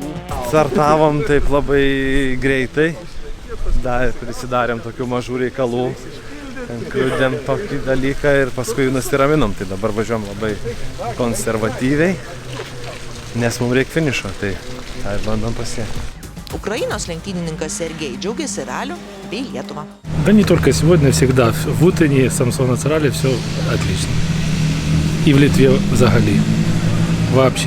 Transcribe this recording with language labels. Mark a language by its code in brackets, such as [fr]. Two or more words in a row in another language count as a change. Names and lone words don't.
[lt] Startavom taip labai greitai, prisidarėm tokių mažų reikalų, kliudėm tokį dalyką ir paskui nusiraminom. Tai dabar važiuom labai konservatyviai, nes mums reikia finišo, tai tą ir bandom pasiekti. Украиnos lenktynininkas Sergej džiaugiasi raliu bei Lietuva. [ru] Да не только сегодня, всегда. В Утене, Самсонец ралли все отлично. И в Литве взагалі. Вообще.